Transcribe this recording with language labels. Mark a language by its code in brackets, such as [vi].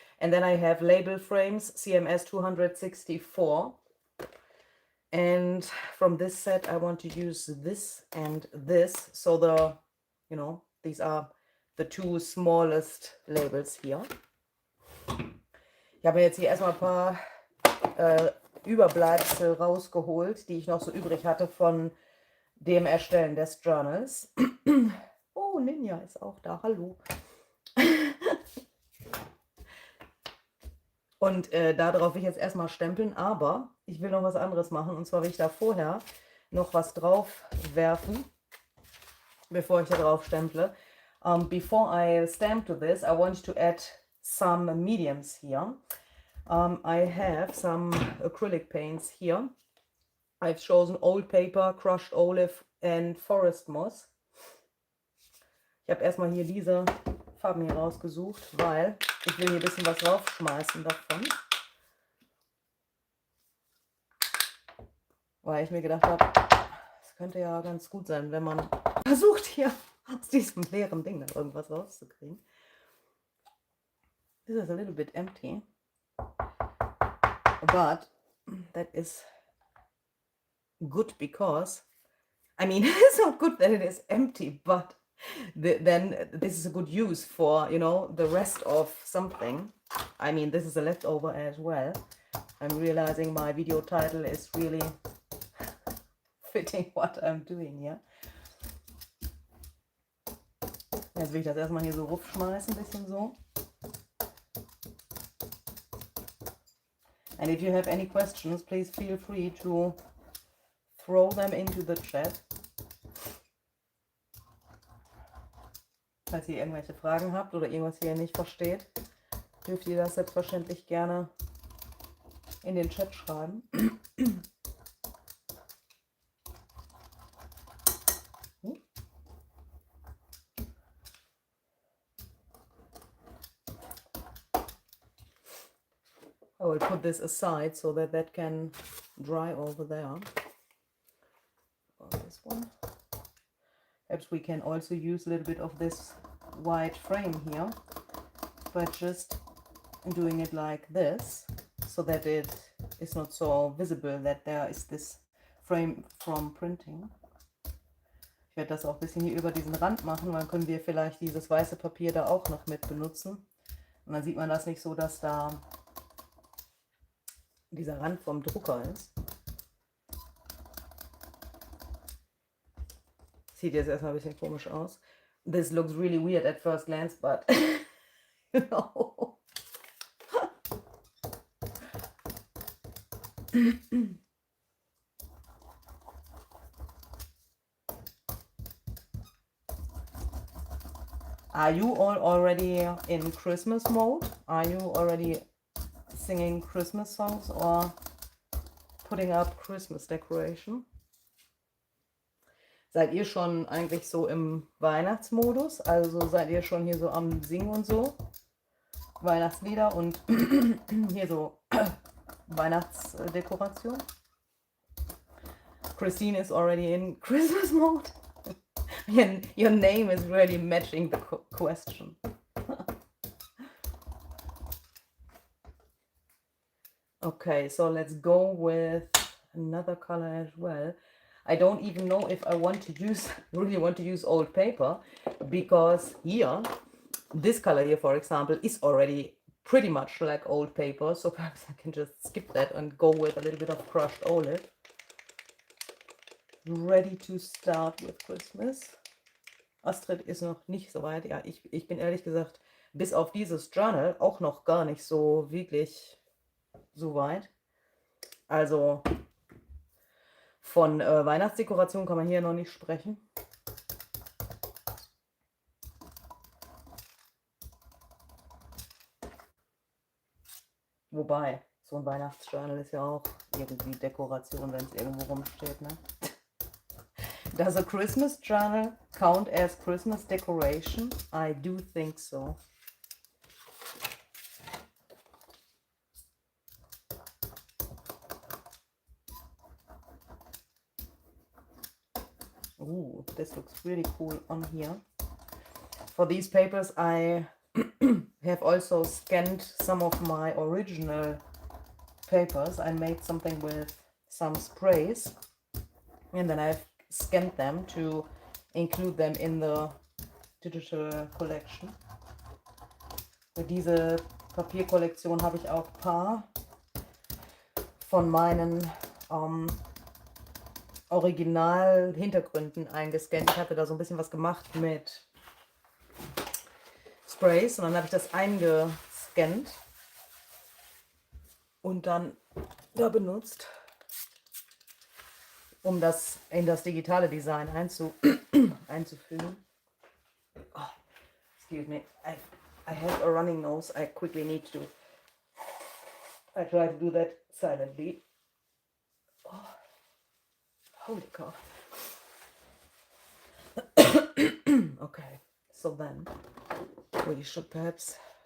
[en] And then I have label frames, CMS 264. And from this set, I want to use this and this. So the, you know, these are the two smallest labels here. [de] Ich habe mir jetzt hier erstmal ein paar Überbleibsel rausgeholt, die ich noch so übrig hatte von dem Erstellen des Journals. Oh, Ninja ist auch da. Hallo. Und darauf will ich jetzt erstmal stempeln, aber ich will noch was anderes machen. Und zwar will ich da vorher noch was drauf werfen, bevor ich da drauf stemple. [en] Before I stamp to this, I want to add some mediums here. I have some acrylic paints here. I've chosen old paper, crushed olive and forest moss. [de] Ich habe erstmal hier diese Farben hier rausgesucht, weil ich will hier ein bisschen was raufschmeißen davon. Weil ich mir gedacht habe, es könnte ja ganz gut sein, wenn man versucht, hier aus diesem leeren Ding dann irgendwas rauszukriegen. [en] This is a little bit empty. But that is good because, I mean, it's not good that it is empty, but then this is a good use for, you know, the rest of something. I mean, this is a leftover as well. I'm realizing my video title is really fitting what I'm doing here. [de] Jetzt will ich das erstmal hier so raufschmeißen, ein bisschen so. [en] And if you have any questions, please feel free to throw them into the chat. [de] Falls ihr irgendwelche Fragen habt oder irgendwas hier nicht versteht, dürft ihr das selbstverständlich gerne in den Chat schreiben. [en] I will put this aside so that that can dry over there. This one. Perhaps we can also use a little bit of this white frame here, but just doing it like this, so that it is not so visible that there is this frame from printing. [de] Ich werde das auch ein bisschen hier über diesen Rand machen, weil dann können wir vielleicht dieses weiße Papier da auch noch mit benutzen. Und dann sieht man das nicht so, dass da dieser Rand vom Drucker ist. Sieht jetzt erstmal ein bisschen komisch aus. [en] This looks really weird at first glance, but you know. Are you all already in Christmas mode? Are you already singing Christmas songs or putting up Christmas decoration? [de] Seid ihr schon eigentlich so im Weihnachtsmodus? Also seid ihr schon hier so am Singen und so? Weihnachtslieder und hier so Weihnachtsdekoration? [en] Christine is already in Christmas mode. Your name is really matching the question. Okay, so let's go with another color as well. I don't even know if I want to use, really want to use old paper, because here, this color here, for example, is already pretty much like old paper. So perhaps I can just skip that and go with a little bit of crushed olive. Ready to start with Christmas. [de] Astrid ist noch nicht so weit. Ja, ich bin ehrlich gesagt bis auf dieses Journal auch noch gar nicht so wirklich so weit. Also von Weihnachtsdekoration kann man hier noch nicht sprechen. Wobei, so ein Weihnachtsjournal ist ja auch irgendwie Dekoration, wenn es irgendwo rumsteht, ne? [en] Does a Christmas journal count as Christmas decoration? I do think so. Ooh, this looks really cool on here. For these papers, I have also scanned some of my original papers. I made something with some sprays, and then I've scanned them to include them in the digital collection. [de] Für diese Papierkollektion habe ich auch ein paar von meinen Original-Hintergründen eingescannt. Ich hatte da so ein bisschen was gemacht mit Sprays und dann habe ich das eingescannt und dann da benutzt, um das in das digitale Design einzufügen. [en] Oh, excuse me, I have a running nose. I quickly need to. I try to do that silently. Oh, holy cow. Okay, so then we should perhaps.